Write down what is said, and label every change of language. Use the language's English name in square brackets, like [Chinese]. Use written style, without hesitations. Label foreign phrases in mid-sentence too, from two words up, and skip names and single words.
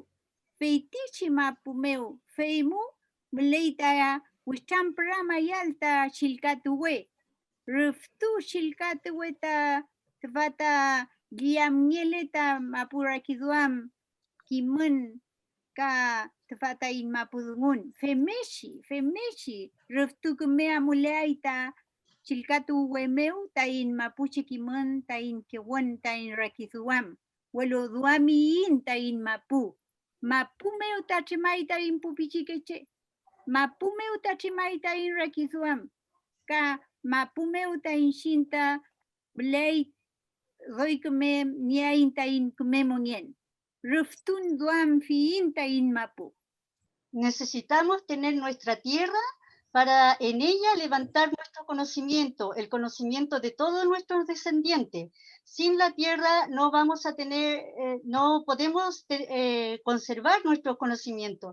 [Mapuche] Feitichi mapu meu, feimu, mleita wichtamprama yalta chilkatuwe. Ruftu chilkatuweta tvata guiamngeleta mapurakiduam kimun ka tvata in mapudungun. Femeshi, ruftu kumea muleaita chilkatuwe meu ta in mapuche kimun ta in kewan ta in rakiduam. Welo duami in ta in mapu. Mapu meu ta chimaita in pupichikeche. Mapu meu ta chimaita in rakiduam. Ka mapu meu ta in shinta blei Roy kume niainta in kumemonien. Ruftun duam fiinta in mapu. [Spanish] Necesitamos tener nuestra tierra para en ella levantar nuestro conocimiento, el conocimiento de todos nuestros descendientes. Sin la tierra no vamos a tener, no podemos conservar nuestros conocimientos.